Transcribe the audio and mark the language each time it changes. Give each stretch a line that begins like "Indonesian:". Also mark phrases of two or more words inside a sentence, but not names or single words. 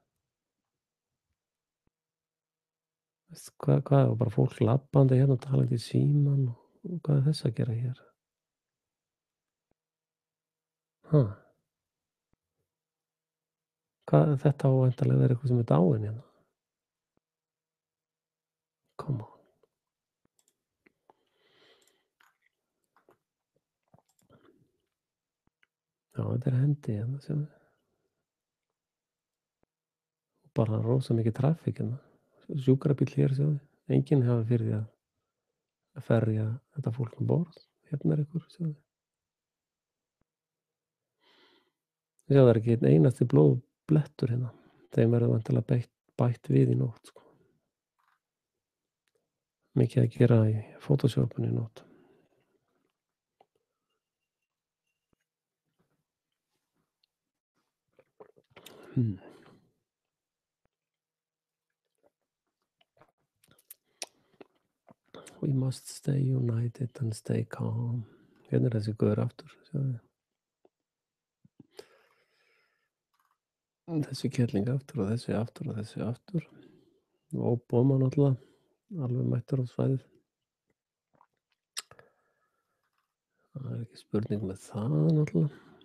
Icelandic: Hvað er bara fólk labbandi hérna og talandi í síman og hvað er þess að gera hér? Þetta á væntanlega að vera eitthvað sem er dáinn hérna.
English: Come on.
Icelandic: Já, þetta er hendi hérna, sjáðu. Bara rosa mikið trafík hérna. Sjúkrabíll hér, sjáðu. Enginn hafi fyrir því að ferja þetta fólk um borð. Hérna er ykkur, sjáðu. Sjáðu, það er ekki einn einasti blóðblettur hérna. Þeim verður væntanlega bætt við í nótt, sko. Mikið að gera í Photoshopinu í nótt.
English: We must stay united and stay calm.
Icelandic: Hérna er þessi gaur aftur, sjáðu. Þessi kelling aftur og þessi aftur og þessi aftur. Og Obama náttúrulega, alveg mættur á svæðið. Það er ekki spurning með það náttúrulega.